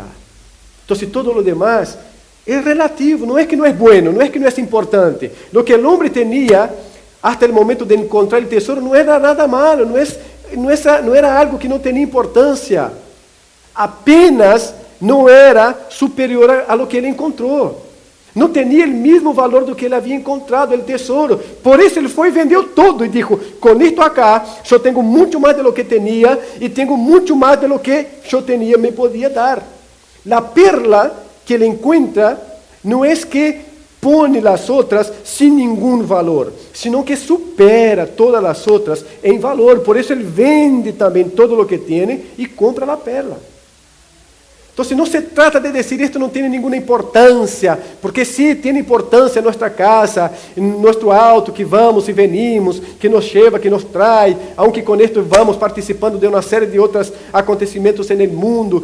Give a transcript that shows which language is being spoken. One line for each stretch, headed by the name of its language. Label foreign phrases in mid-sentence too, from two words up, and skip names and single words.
Spanish: Entonces todo lo demás es relativo, no es que no es bueno, no es que no es importante. Lo que el hombre tenía hasta el momento de encontrar el tesoro no era nada malo, no era algo que no tenía importancia. Apenas no era superior a lo que él encontró. No tenía el mismo valor
Portuguese: do que ele havia encontrado,
Spanish: el tesoro.
Portuguese: Por isso ele foi e vendeu todo e dijo, com isto acá, eu tenho muito mais
Spanish: de lo que
Portuguese: tinha e tenho muito mais
Spanish: de lo que
Portuguese: eu tinha me podia dar.
Spanish: La perla
Portuguese: que ele encontra não é que
Spanish: pone las
Portuguese: outras sem nenhum valor,
Spanish: sino que supera
Portuguese: todas as outras em valor. Por isso ele vende também
Spanish: todo lo
Portuguese: que tem e compra a perla.
Spanish: Entonces no se trata de decir esto no tiene ninguna importancia, porque sí tiene importancia en nuestra casa, en nuestro auto, que vamos y venimos, que nos lleva, que nos trae, aunque con esto vamos participando de una serie de otros acontecimientos en el mundo.